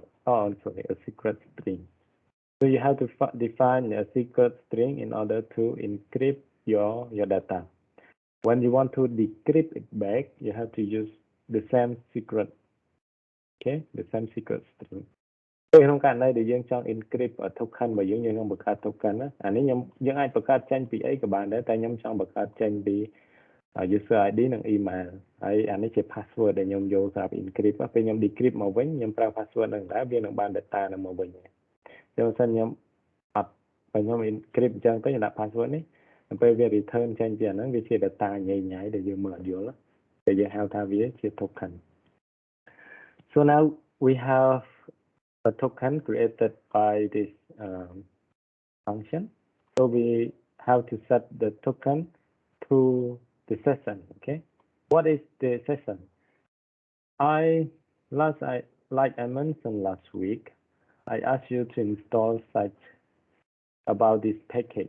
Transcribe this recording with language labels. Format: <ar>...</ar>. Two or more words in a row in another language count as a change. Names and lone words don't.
<en>Oh, sorry, a secret string. So you have to define a secret string in order to encrypt your data. When you want to decrypt it back, you have to use the same secret. Okay, the same secret string.</en> <km>ក្នុងករណីដែលយើងចង់</km> <en>encrypt token</en> <km>របស់យើងនឹងបង្កើត token ណាអានេះយើងអាចបង្កើតចេញពីអីក៏បានដែរតែខ្ញុំចង់បង្កើតចេញពី</km> <en>user ID</en> <km>និង email ហើយអានេះជា password ដែលខ្ញុំយកសម្រាប់ encrypt ពេលខ្ញុំ decrypt មកវិញខ្ញុំប្រើ password នឹងដែរវានឹងបាន data នឹងមកវិញចឹងបើសិនខ្ញុំអត់បើខ្ញុំ encrypt អញ្ចឹងទៅខ្ញុំដាក់ password នេះពេលវា return ចេញពីអាហ្នឹងវាជា data ញ៉ៃញ៉ៃដែលយើងមើលអត់យល់តែយើងហៅថាវាជា token.</km> <en>So now we have a token created by this function. So we have to set the token to the session. Okay, what is the session? I like I mentioned last week, I asked you to install such about this package.</en>